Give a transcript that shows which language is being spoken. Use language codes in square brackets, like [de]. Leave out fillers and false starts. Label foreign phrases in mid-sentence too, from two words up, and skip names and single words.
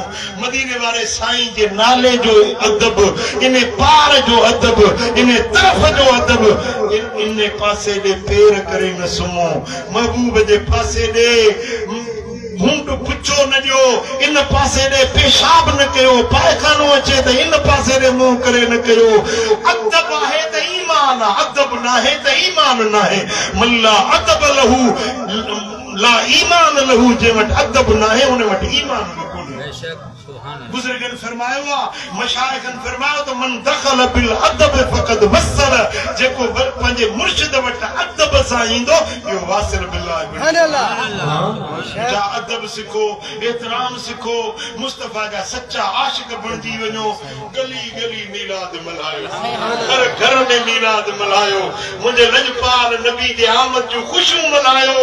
[sd] मदीने वारे साईं जे नाले जो अदब, इन पार जो अदब, इन तरफ़ जो अदब, इन पासे ॾे पेर करे न सुम्हो, महबूब जे पासे ॾे मुंड पुछो न ॾियो, इन पासे ॾे पेशाब न कयो, पायखानो अचे त इन पासे ॾे मुंहुं करे न कयो। अदब आहे त ईमान आहे, अदब न आहे त ईमान न आहे। [ar] من لا أدب له لا إيمان له, [sd] जे वटि अदब न आहे उन वटि ईमान बि कोन्हे। बुजुर्गनि फरमायो आहे, मशाइखनि फरमायो त [ar] من دخل بالأدب فقد وصل, [sd] जेको पंहिंजे मुर्शिद वटि अदब सां ईंदो इहो [ar] واصل بالله. [sd] अदब सिखो, एहतराम सिखो, मुस्तफा जा सच्चा आशिक़ बणिजी वञो। गली गली मीलाद मल्हायो, हर घर में मीलाद मल्हायो, मुंहिंजे लजपाल नबी जे आमद जूं ख़ुशियूं मल्हायो।